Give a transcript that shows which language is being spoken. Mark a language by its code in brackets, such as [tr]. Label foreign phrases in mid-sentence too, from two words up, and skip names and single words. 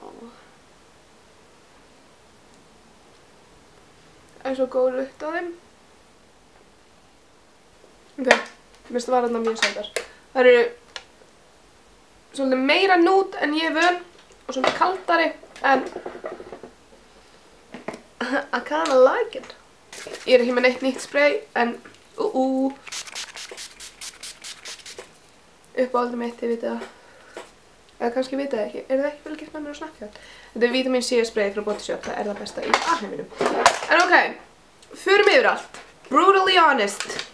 [is] Það er svo góð lukt á þeim. Ok, mér finnst varirnar mjög sætar. Það eru svolítið meira nude en ég er vön og svolítið kaldari en [en] I kinda like it. [is] Ég er ekki með neitt nýtt spray en uppáhaldið mitt, ég veit það. Eða kannski veit það ekki. Er það ekki vel gert með mér á Snapchat? Þetta er Vitamin C spray frá Body Shop. Það er það besta í alheiminum. En ok, förum yfir allt. [en] Brutally honest.